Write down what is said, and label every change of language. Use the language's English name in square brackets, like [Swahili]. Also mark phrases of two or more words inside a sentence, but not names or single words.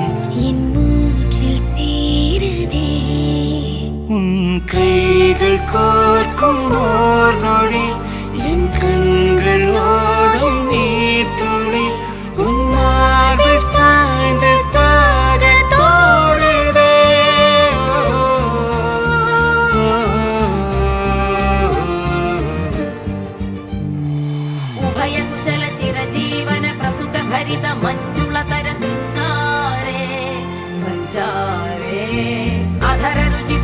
[Tamil] என் மூச்சில் சேருதே. உன் கைகள் கோர்க்கும் ஓர் நொடி என் கண்கள் ஓடும் நீர் துளி உன் மார்பில் சாய்ந்து சாக தோடுதே. [Sanskrit] उभय कुशल चिरजीवन प्रसुख भरित मंजुलतर शृंगारे संचारे अधर रुचित